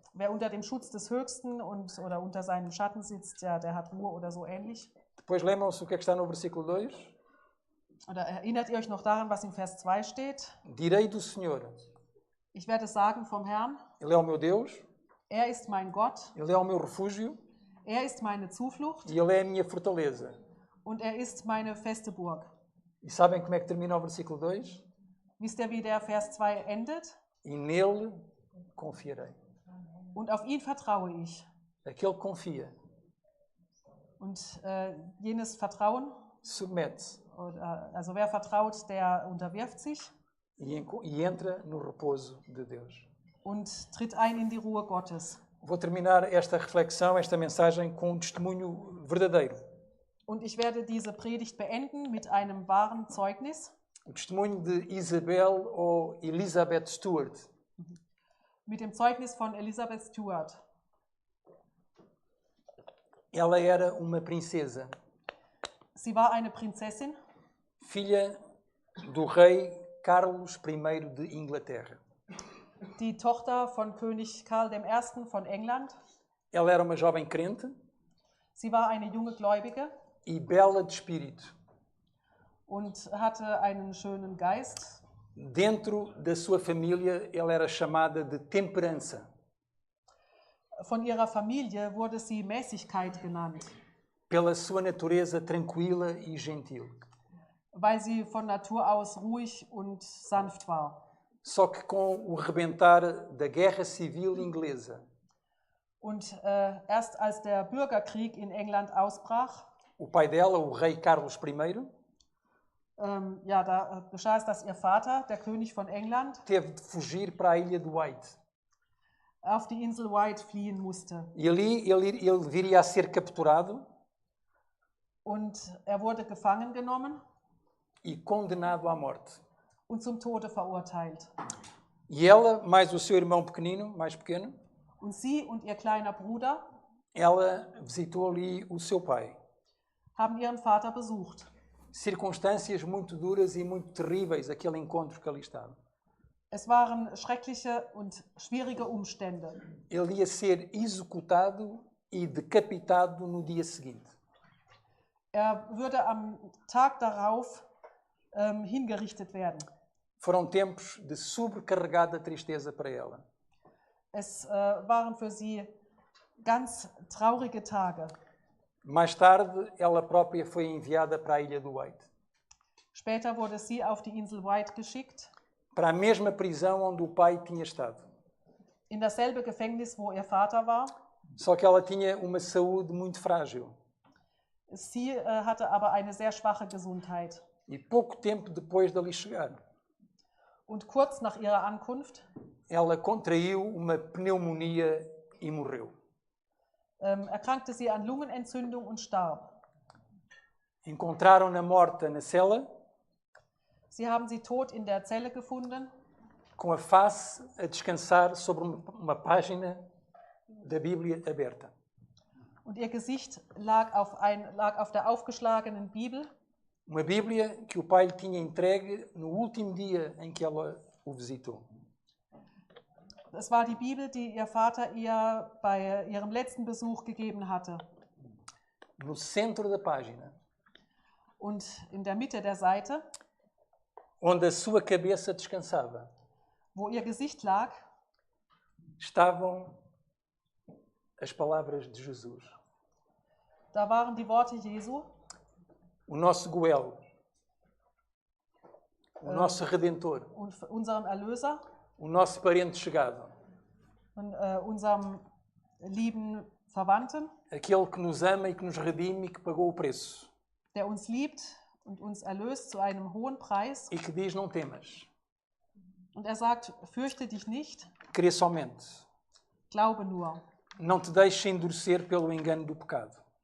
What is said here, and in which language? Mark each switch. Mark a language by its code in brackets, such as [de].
[de] Wer unter dem Schutz des Höchsten oder unter seinem Schatten sitzt, der hat Ruhe oder so ähnlich. [pt] Depois lembram-se o que é que está no versículo 2? [de] Oder erinnert ihr euch noch daran, was im Vers 2 steht? [pt] Direi do Senhor, [de] Ich werde sagen vom Herrn, [pt] Ele é o meu Deus, [de] er ist mein Gott, [pt] Ele é o meu refúgio [de] er ist meine Zuflucht [pt] e Ele é a minha fortaleza. [de] und er ist meine feste Burg. [pt] E sabem como é que termina o versículo 2? [de] Wisst ihr, wie der Vers 2 endet? [pt] E nele confiarei. [de] Und auf ihn vertraue ich. [pt] Aquele que confia, [de] Und jenes Vertrauen, [pt] submete-se [de] also wer vertraut, der unterwirft sich [pt] e entra no repouso de Deus. [de] und tritt ein in die Ruhe Gottes. [pt] Vou terminar esta reflexão, esta mensagem, com um testemunho verdadeiro. [de] Und ich werde diese Predigt beenden mit einem wahren Zeugnis, [pt] O testemunho de Isabel ou Elizabeth Stewart. [de] mit dem Zeugnis von Elizabeth Stewart. [pt] Ela era uma princesa, [de] Sie war eine Prinzessin, [pt] filha do rei Carlos I de Inglaterra. [de] die Tochter von König Karl I. von England. [pt] Ela era uma jovem crente [de] Sie war eine junge Gläubige [pt] e bela de espírito. [de] und hatte einen schönen Geist. [pt] Dentro da sua família, ela era chamada de temperança. [de] Von ihrer Familie wurde sie Mäßigkeit genannt, [pt] Pela sua natureza tranquila e gentil. [de] weil sie von Natur aus ruhig und sanft war. [pt] Só que com o rebentar da Guerra Civil Inglesa, [de] Und erst als der Bürgerkrieg in England ausbrach, [pt] o pai dela, o rei Carlos I, [de] da geschah es, dass ihr Vater, der König von England, [pt] teve de fugir para a ilha de White. [de] auf die Insel White fliehen musste. [pt] E ali ele viria a ser capturado [de] Und er wurde gefangen genommen [pt] e condenado à morte. [de] und zum Tode verurteilt. [pt] E ela, mais o seu irmão pequenino, mais pequeno, [de] Und sie und ihr kleiner Bruder [pt] ela visitou ali o seu pai. [de] haben ihren Vater besucht. [pt] Circunstâncias muito duras e muito terríveis, aquele encontro que ali estava. [de] Es waren schreckliche und schwierige Umstände. [pt] Ele ia ser executado e decapitado no dia seguinte. [de] Er würde am Tag darauf hingerichtet werden. [pt] Foram tempos de sobrecarregada tristeza para ela. [de] Es waren für sie ganz traurige Tage. [pt] Mais tarde, ela própria foi enviada para a ilha do White, [de] Später wurde sie auf die Insel White geschickt, [pt] para a mesma prisão onde o pai tinha estado. [de] in dasselbe Gefängnis, wo ihr Vater war. [pt] Só que ela tinha uma saúde muito frágil. [de] Sie hatte aber eine sehr schwache Gesundheit. [pt] E pouco tempo depois de ali chegar, [de] Und kurz nach ihrer Ankunft [pt] ela contraiu uma pneumonia e morreu. [de] erkrankte sie an Lungenentzündung und starb. [pt] Encontraram-na morta na cela, [de] Sie haben sie tot in der Zelle gefunden, [pt] com a face a descansar sobre uma página da Bíblia aberta. [de] und ihr Gesicht lag auf der aufgeschlagenen Bibel. [pt] Uma Bíblia que o pai lhe tinha entregue no último dia em que ela o visitou. [de] Es war die Bibel, die ihr Vater ihr bei ihrem letzten Besuch gegeben hatte. [pt] No centro da página, [de] Und in der Mitte der Seite, [pt] onde a sua cabeça descansava, [de] wo ihr Gesicht lag, [pt] estavam as palavras de Jesus. [de] da waren die Worte Jesu, [pt] O nosso Goel, o nosso Redentor, [de] unserem Erlöser [pt] o nosso parente chegado, [de] und unserem lieben Verwandten, [pt] aquele que nos ama e que nos redime e que pagou o preço. [de] der uns liebt und uns erlöst zu einem hohen Preis. [pt] E que diz: não temas, [de] Und er sagt, fürchte dich nicht, [pt] crê somente. [de] glaube nur. [pt] Não te deixes endurecer pelo engano do pecado.